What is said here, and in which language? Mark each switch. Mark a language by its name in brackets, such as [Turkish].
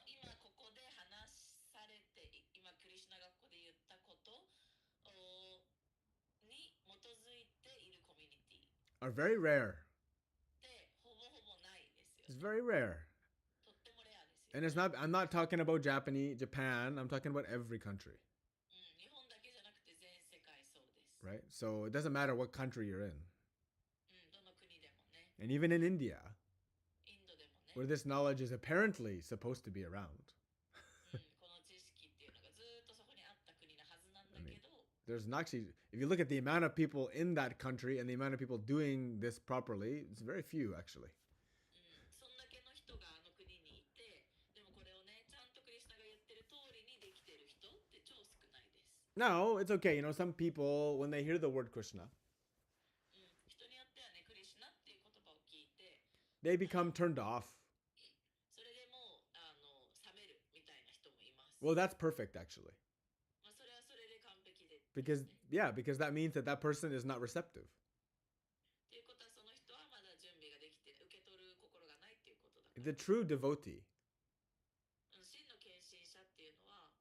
[Japanese] 今ここで話されて、今クリシュナがここで言ったことに基づいているコミュニティ [English] Are very rare. [Japanese] でほぼほぼないですよね。 [English] very rare. [Japanese] とってもレアですよ、 [English] And I'm not talking about Japan, I'm talking about every country, [Japanese] 日本だけじゃなくて全世界そうです、 [English] So it doesn't matter what country you're in. [Japanese] どの国でもね、 [English] And even in India, [Japanese] インドでもね、 [English] where this knowledge is apparently supposed to be around, [Japanese] この知識っていうのがずっとそこにあった国なはずなんだけど、 [English] there's not actually, if you look at the amount of people in that country and the amount of people doing this properly, it's very few actually. [Japanese] そんだけの人があの国にいて、でもこれをね、ちゃんとクリシュナが言ってる通りにできてる人って超少ないです。 [English] No, it's okay. Some people, when they hear the word Krishna, [Japanese] 人によってはね、クリシュナっていう言葉を聞いて、 [English] they become turned off. [Japanese] それでもう冷めるみたいな人もいます。 [English] Well, that's perfect actually. [Japanese] まあそれはそれで完璧で、 [English] Because, yeah, because that means that that person is not receptive. [Japanese] っていうことはその人はまだ準備ができて受け取る心がないっていうことだから。 [English] The true devotee [Japanese] 真の献身者っていうのは